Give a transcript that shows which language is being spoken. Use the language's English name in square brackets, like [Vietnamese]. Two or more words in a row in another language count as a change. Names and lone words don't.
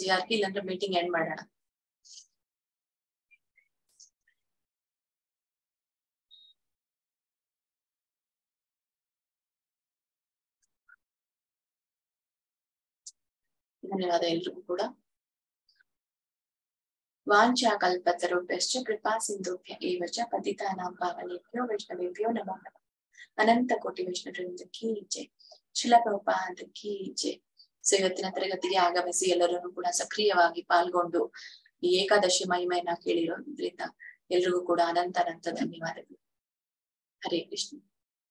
[Kannada] ಯಾಕೆ ಇಲ್ಲಾಂದ್ರೆ [English] meeting end [Kannada] ಮಾಡೋಣ. ಧನ್ಯವಾದ ಎಲ್ರಿಗೂ ಕೂಡ. [Sanskrit] ವಾಂಛಾ ಕಲ್ಪತರುಭ್ಯಶ್ಚ ಕೃಪಾ ಸಿಂಧುಭ್ಯ ಏವ ಚ ಪತಿತಾನಾಂ ಪಾವನೇಭ್ಯೋ ವೈಷ್ಣವೇಭ್ಯೋ ನಮಃ ನಮಃ. [Kannada] ಅನಂತ ಕೋಟಿ ವೈಷ್ಣವರಿಂದ [Hindi] की जय. [Kannada] ಶಿಲ ಪ್ರಭುಪಾದ [Hindi] की जय. [Kannada] ಸೊ ಇವತ್ತಿನ ತರಗತಿಗೆ ಆಗಮಿಸಿ ಎಲ್ಲರನ್ನು ಕೂಡ ಸಕ್ರಿಯವಾಗಿ ಪಾಲ್ಗೊಂಡು ಈ ಏಕಾದಶಿ ಮಹಿಮೆಯನ್ನ ಕೇಳಿರೋದ್ರಿಂದ ಎಲ್ರಿಗೂ ಕೂಡ ಅನಂತ ಧನ್ಯವಾದಗಳು. ಹರೇ ಕೃಷ್ಣ.